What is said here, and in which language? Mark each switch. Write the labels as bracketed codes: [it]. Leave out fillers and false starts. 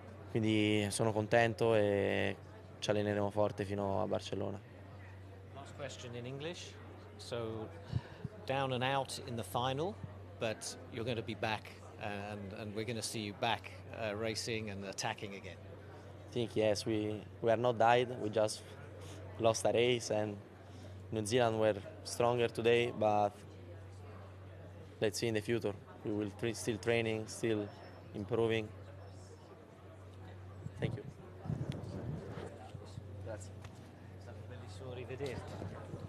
[it] Quindi sono contento e ci alleneremo forte fino a Barcellona. [en] Last question in English. So down and out in the final, but you're going to be back and we're going to see you back racing and attacking again. I think yes, we are not died, we just lost a race and New Zealand were stronger today, but let's see in the future. We will still training, still improving. Thank you. [it] Grazie. È stato bellissimo rivederti.